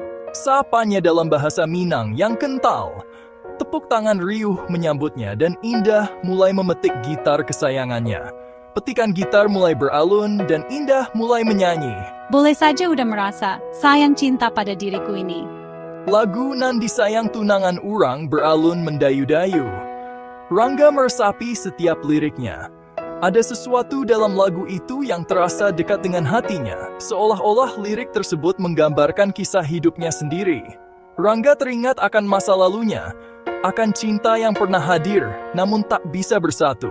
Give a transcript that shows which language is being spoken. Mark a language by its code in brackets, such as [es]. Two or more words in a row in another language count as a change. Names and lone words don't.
[id] Sapanya dalam bahasa Minang yang kental. Tepuk tangan riuh menyambutnya dan Indah mulai memetik gitar kesayangannya. Petikan gitar mulai beralun dan Indah mulai menyanyi. Boleh saja udah merasa sayang cinta pada diriku ini. Lagu nan disayang tunangan urang beralun mendayu-dayu. Rangga meresapi setiap liriknya. Ada sesuatu dalam lagu itu yang terasa dekat dengan hatinya, seolah-olah lirik tersebut menggambarkan kisah hidupnya sendiri. Rangga teringat akan masa lalunya, akan cinta yang pernah hadir, namun tak bisa bersatu.